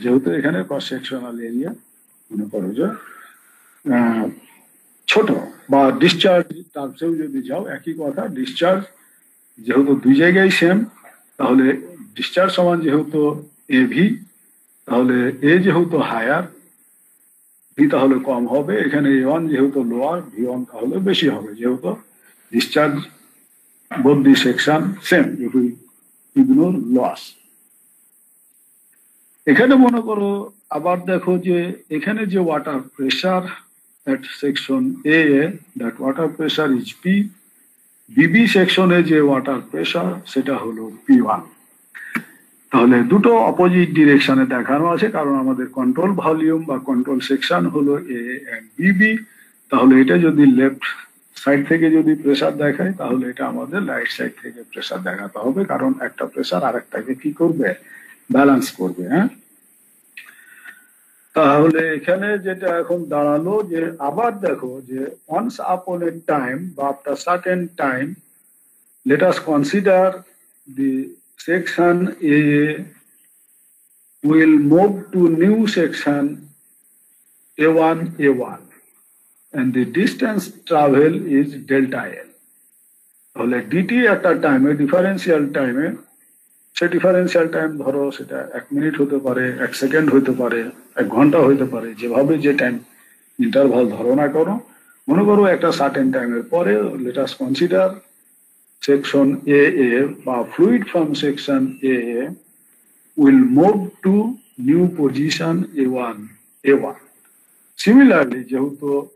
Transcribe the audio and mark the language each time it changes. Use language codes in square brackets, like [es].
[bn] যেহেতু এখানে cross sectional area মনে করো যে ছোট, বা ডিসচার্জ টার্মসেও যদি যাও একই কথা। ডিসচার্জ যেহেতু দুই জায়গায় সেম, তাহলে ডিসচার্জ সমান যেহেতু এভি, তাহলে এ যেহেতু হায়ার, ভি তাহলে কম হবে। এখানে A1 যেহেতু লোয়ার, V1 তাহলে বেশি হবে, যেহেতু discharge [en] both the section same if we ignore loss। [bn] এখানে মনে করো আবার দেখো যে এখানে যে water pressure [en] at section A, that water pressure is P। [bn] বিবি সেকশনে যে ওয়াটার প্রেসার সেটা হলো P1। তাহলে দুটো অপোজিট ডিরেকশনে দেখানো আছে, কারণ আমাদের কন্ট্রোল ভলিউম বা কন্ট্রোল সেকশন হলো A and BB। তাহলে এটা যদি লেফট সাইড থেকে যদি প্রেসার দেখায়, তাহলে এটা আমাদের রাইট সাইড থেকে প্রেসার দেখাতে হবে, কারণ একটা প্রেসার আরেকটাকে কি করবে, ব্যালেন্স করবে। হ্যাঁ, তাহলে এখানে যেটা এখন দাঁড়ালো যে আবার দেখো যে [en] once upon a time [bn] বা [en] after certain time let us consider the section A will move to new section A1 A1 and the distance travel is delta L. [bn] তাহলে dt একটা টাইমে ডিফারেন্সিয়াল টাইমে সে ডিফারেন্সিয়াল টাইম ধরো সেটা 1 minute হতে পারে 1 second হতে পারে 1 ঘন্টা হতে পারে যেভাবে যে টাইম ইন্টারভাল ধরো না করো মনে করো একটা সার্টেন টাইমের পরে [en] let us consider section A A বা fluid from section A A will move to new position A1 A1 [bn] similarly যেহেতু